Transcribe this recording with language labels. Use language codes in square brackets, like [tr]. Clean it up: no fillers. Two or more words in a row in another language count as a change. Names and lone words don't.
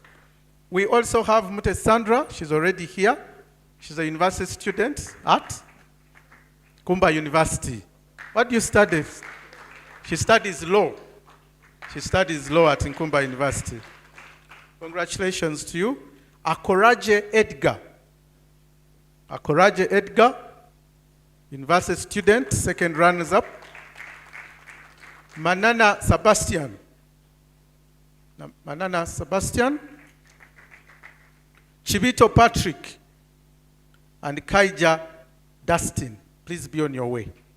[en] We also have Mute Sandra. She's already here. She's a university student at Kumba University. What do you study? She studies law. She studies law at Kumba University. Congratulations to you. Akoraje Edgar. Akoraje Edgar, university student, second runners up. Manana Sebastian. Manana Sebastian. Chibito Patrick. And Kaija Dustin. Please be on your way.